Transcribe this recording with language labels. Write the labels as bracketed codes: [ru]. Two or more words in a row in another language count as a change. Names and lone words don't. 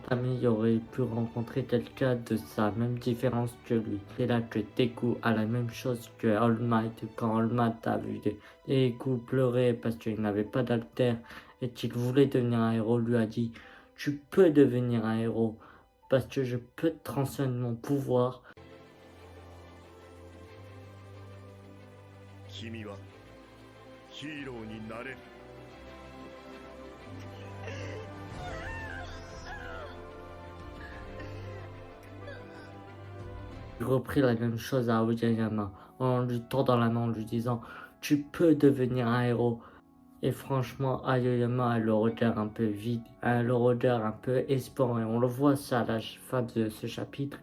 [fr] Mais il aurait pu rencontrer quelqu'un de sa même différence que lui. C'est là que Deku a la même chose que All Might. Quand All Might a vu Deku pleurer parce qu'il n'avait pas d'alter et qu'il voulait devenir un héros, lui a dit tu peux devenir un héros parce que je peux te transmettre mon pouvoir. [ja] 君はヒーローになれる。 [fr] Il reprit la même chose à Aoyama en lui tordant la main en lui disant tu peux devenir un héros. Et franchement, Aoyama a le regard un peu vide, a le regard un peu espoir, et on le voit ça à la fin de ce chapitre.